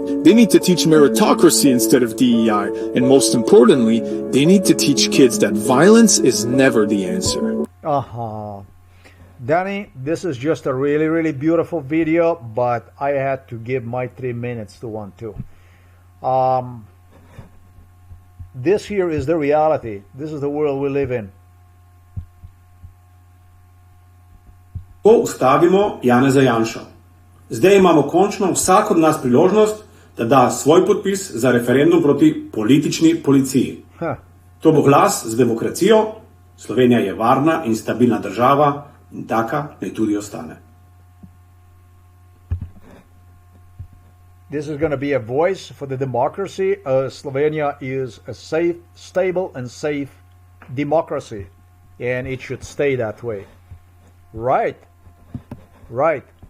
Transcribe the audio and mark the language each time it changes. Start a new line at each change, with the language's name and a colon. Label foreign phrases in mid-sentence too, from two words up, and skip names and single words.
English: They need to teach meritocracy instead of DEI. And most importantly, they need to teach kids that violence is never the answer. Danny, this is just a really beautiful video, but I had to give my 3 minutes to one too. This here is the reality. This is the world we live in.
Slovenian: Ko ustavimo Janeza Janšo. Zdaj imamo končno vsak od nas priložnost, da da svoj podpis za referendum proti politični policiji. To bo glas z demokracijo. Slovenija je varna in stabilna država in taka naj tudi ostane.
English: This is going to be a voice for the democracy. Slovenia is a safe, stable and safe democracy, and it should stay that way. Right. Right.